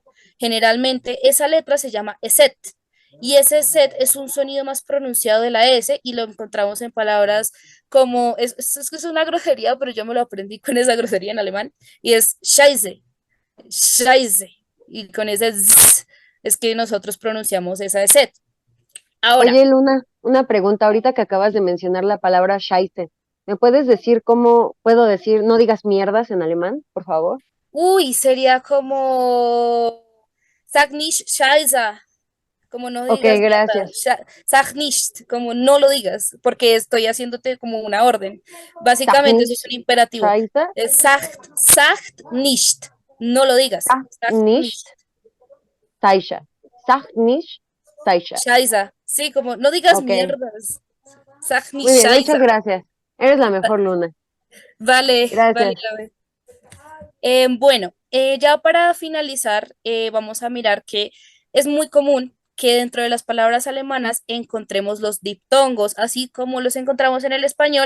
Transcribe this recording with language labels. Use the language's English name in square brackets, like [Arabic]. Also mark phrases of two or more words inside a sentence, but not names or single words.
[Spanish] Generalmente esa letra se llama ESET y ese ESET es un sonido más pronunciado de la S y lo encontramos en palabras como, es una grosería, pero yo me lo aprendí con esa grosería en alemán y es Scheiße, Scheiße, y con ese z es que nosotros pronunciamos esa de set. Ahora, Oye, Luna, una pregunta ahorita que acabas de mencionar la palabra Scheiße. ¿Me puedes decir cómo puedo decir no digas mierdas en alemán, por favor? sería como [German] sag nicht Scheiße, [Spanish] como no Ok, digas mierda, gracias. [German] sag nicht, [Spanish] como no lo digas, porque estoy haciéndote como una orden. [German] Sag [Spanish] Básicamente eso es un [German] nicht [Spanish] imperativo. [German] Scheiße, Sagt nicht, [Spanish] no lo digas. [German] sag Sagt nicht. nicht Scheiße. Sag nicht Scheiße. Scheiße, [Spanish] sí, como no digas Ok, mierdas. [German] Sag nicht [Spanish] muy bien, [German] Scheiße. [Spanish] muchas gracias. Eres la mejor, Luna. Vale, Gracias. Laura. Bueno, ya para finalizar, vamos a mirar que es muy común que dentro de las palabras alemanas encontremos los diptongos, así como los encontramos en el español.